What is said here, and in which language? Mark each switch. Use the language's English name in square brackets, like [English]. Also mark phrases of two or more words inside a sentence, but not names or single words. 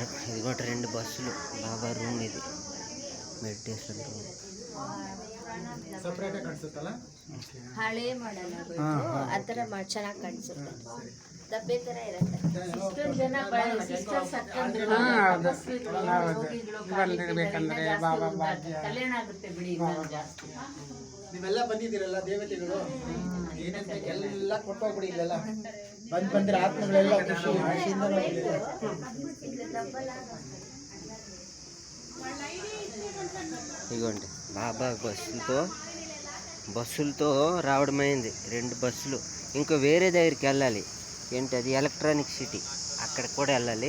[Telugu] ఇది కూడా 2 బస్సులు బాబా రూమ్. ఇది [English] meditation room. [Kannada] ಸಪರೇಟ್ ಕಾಣಿಸುತ್ತಲ್ಲ, ಹಳೆ ಮಾಡಲ್ಲ, ಆ ಥರ ಚೆನ್ನಾಗಿ ಕಾಣಿಸುತ್ತೆ. ದಬ್ಬೆ ಥರ ಇರುತ್ತೆ. ಇಷ್ಟೊಂದು ಜನ ಸಿಸ್ಟರ್ಸ್ ಬಂದಿರ್ಬೇಕಂದ್ರೆ ಬಾಬಾ ಭಾಗ್ಯ ಕಲ್ಯಾಣ ಆಗುತ್ತೆ ಬಿಡಿ. ಜಾಸ್ತಿ ನೀವೆಲ್ಲ ಬಂದಿದ್ದೀರಲ್ಲ ದೇವತೆಗಳು, ಏನೇನು ಎಲ್ಲ ಕೊಟ್ಟೋಗ್ಬಿಡಿ. ಇಲ್ಲೆಲ್ಲ ಬಂದ್ರೆ ಆತ್ಮಗಳೆಲ್ಲ ಖುಷಿಯಿಂದ [Telugu] ఇగోండి బాబా బస్సులతో రావడం అయింది. 2 బస్సులు. ఇంకో వేరే దగ్గరికి వెళ్ళాలి. ఏంటి అది? ఎలక్ట్రానిక్ సిటీ, అక్కడ కూడా వెళ్ళాలి.